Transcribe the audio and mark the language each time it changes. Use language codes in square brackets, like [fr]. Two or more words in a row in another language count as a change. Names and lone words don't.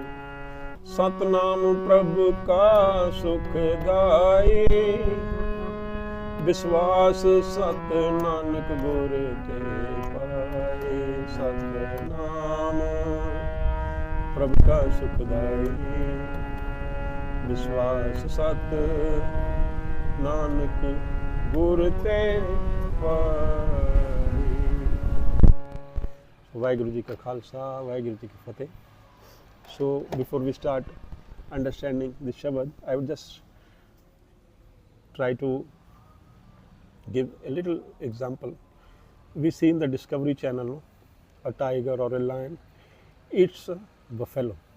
[pa] ਸਤਨਾਮ ਪ੍ਰਭੂ ਕਾ ਸੁਖਦਾਈ, ਵਿਸ਼ਵਾਸ ਸਤ ਨਾਨਕ ਗੁਰ ਤੇ ਪਾਏ। ਸਤਨਾਮ ਪ੍ਰਭੂ ਕਾ ਸੁਖਦਾਈ, ਵਿਸ਼ਵਾਸ ਸਤ ਨਾਨਕ ਗੁਰ ਤੇ ਪਾਏ। ਵਾਹਿਗੁਰੂ ਜੀ ਕਾ ਖਾਲਸਾ, ਵਾਹਿਗੁਰੂ ਜੀ ਕੀ ਫ਼ਤਿਹ। [en] So before we start understanding the Shabad, I would just try to give a little example. We see in the Discovery Channel a tiger or a lion eats a buffalo.